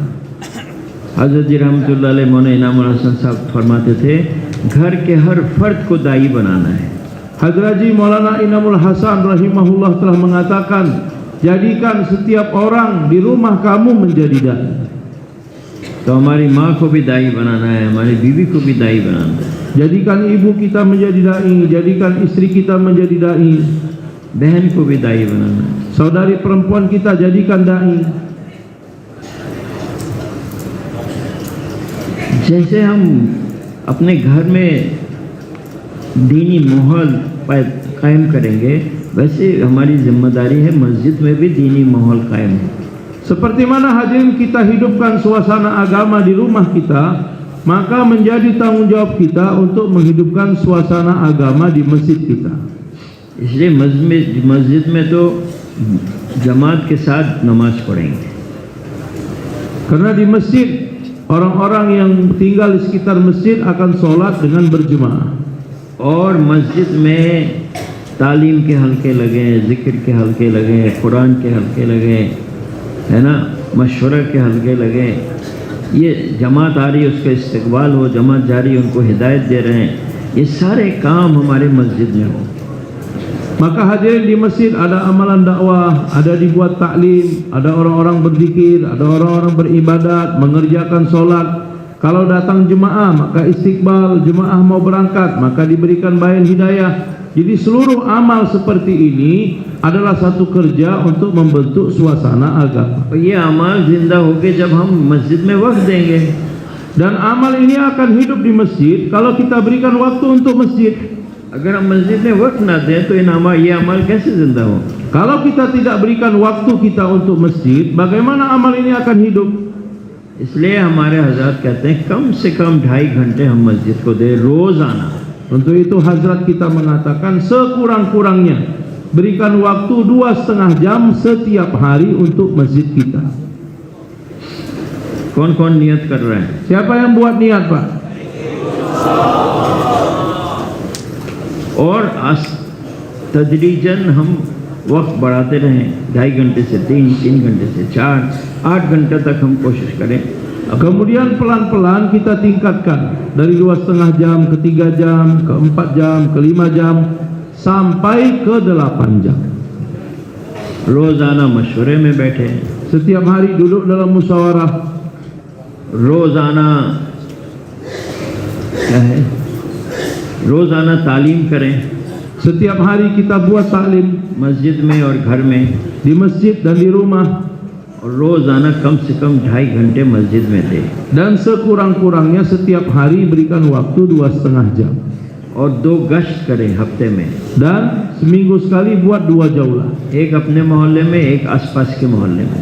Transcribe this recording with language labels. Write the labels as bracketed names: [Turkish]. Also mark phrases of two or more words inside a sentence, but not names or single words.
[Hindi] हज़रत जी [Arabic] رحمة الله عليه [Hindi] मौलाना इनामुल हसन साहब फरमाते थे, घर के हर फर्द को दाई बनाना है। [Indonesian] Hazrat Ji Maulana Inamul Hasan rahimahullah telah mengatakan, jadikan setiap orang di rumah kamu menjadi dai. [Hindi] तो हमारी माँ को भी दाई बनाना है, हमारी बीवी को भी दाई बनाना है। [Indonesian] Jadikan ibu kita menjadi dai, jadikan istri kita menjadi dai, [Hindi] बहन को भी दाई बनाना है। [Indonesian] saudari perempuan kita jadikan dai. [Hindi] जैसे हम अपने घर में दीनी माहौल कायम करेंगे, वैसे हमारी जिम्मेदारी है मस्जिद में भी दीनी माहौल कायम है। [Indonesian] Seperti mana hadirin kita hidupkan suasana agama di rumah kita, maka menjadi tanggung jawab kita untuk menghidupkan suasana agama di masjid kita. [Hindi] इसलिए मस्जिद में तो जमात के साथ नमाज पढ़ेंगे। [Indonesian] Karena di masjid orang-orang yang tinggal di sekitar masjid akan sholat dengan berjemaah. [Hindi] और मस्जिद में तालीम के हल्के लगे, ज़िक्र के हल्के लगे, कुरान के हल्के लगे, है ना, मशवरा के हल्के लगे। ये जमात आ रही है, उसका इस्तकबाल हो, जमात जा रही है, उनको हिदायत दे रहे हैं, ये सारे काम हमारे मस्जिद में हो। [Indonesian] Maka hadirin di masjid ada amalan dakwah, ada dibuat taklim, ada orang-orang berzikir, ada orang-orang beribadat, mengerjakan sholat. Kalau datang jemaah maka istiqbal, jemaah mau berangkat maka diberikan bayan hidayah. Jadi seluruh amal seperti ini adalah satu kerja untuk membentuk suasana agama. [Hindi] ये अमाल जिंदा होके जब हम मस्जिद में वक्त देंगे, [Indonesian] dan amal ini akan hidup di masjid kalau kita berikan waktu untuk masjid. [Hindi] अगर हम मस्जिद में वक्त ना दें तो ये अमाल कैसे जिंदा हो? [Indonesian] Kalau kita tidak berikan waktu kita untuk masjid, bagaimana amal ini akan hidup? [Hindi] इसलिए हमारे हज़रत कहते हैं कम से कम 2.5 घंटे हम मस्जिद को दे रोज़ाना। [Indonesian] Untuk itu Hazrat kita mengatakan sekurang-kurangnya berikan waktu 2,5 jam setiap hari untuk masjid kita. [Hindi] कौन कौन नियत कर रहा है? [Indonesian] Siapa yang buat niat, Pak? [Hindi] और तदरीजन हम वक्त बढ़ाते रहें, 2.5 घंटे से 3 घंटे से 4, 8 घंटे तक हम कोशिश करें। [Indonesian] Kemudian pelan-pelan kita tingkatkan dari 2,5 jam ke 3 jam, ke 4 jam, ke 5 jam, sampai ke 8 jam. [Hindi] रोज़ाना मशवरे में बैठे, [Indonesian] Setiap hari duduk dalam musyawarah, [Hindi] रोज़ाना क्या है, रोज़ाना तालीम करें, [Indonesian] setiap hari kita buat taklim [Hindi] मस्जिद में और घर में, [Indonesian] di masjid dan di rumah, [Hindi] और रोज़ाना कम से कम 2.5 घंटे मस्जिद में दे, [Indonesian] dan sekurang-kurangnya setiap hari berikan waktu 2,5 jam, [Hindi] और 2 गश्त करें हफ्ते में, [Indonesian] dan seminggu sekali buat 2 jaulah. [Hindi] एक अपने मोहल्ले में, एक आसपास के मोहल्ले में।